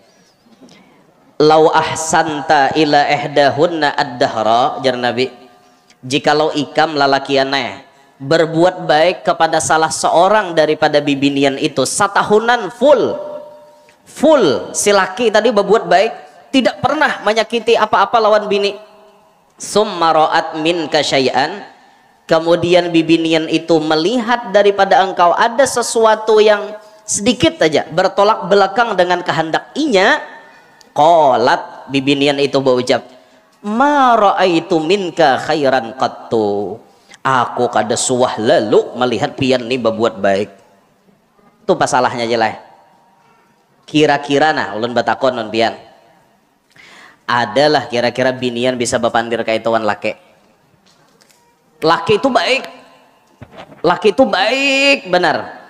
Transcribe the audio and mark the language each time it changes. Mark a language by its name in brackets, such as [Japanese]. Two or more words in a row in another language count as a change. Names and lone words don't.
[Arabic] لو أحسنت إلى إحداهن الدهر, [Banjar] jar Nabi, jikalau ikam lalakiannya berbuat baik kepada salah seorang daripada bibinian itu satahunan full si laki tadi berbuat baik, tidak pernah menyakiti apa-apa lawan bini. [Arabic] ثم رأت منك شيئا, [Banjar] kemudian bibinian itu melihat daripada engkau ada sesuatu yang sedikit saja bertolak belakang dengan kehendak inya. Qalat, bibinian itu berucap, [Arabic] ما رأيت منك خيرا قط, [Banjar] aku kada suah lalu melihat pian ni berbuat baik. Itu pasalahnya jelas. Kira-kira nah ulun batakon non pian, adalah kira-kira binian bisa bepandir kaituan laki. Laki itu baik, laki itu baik benar.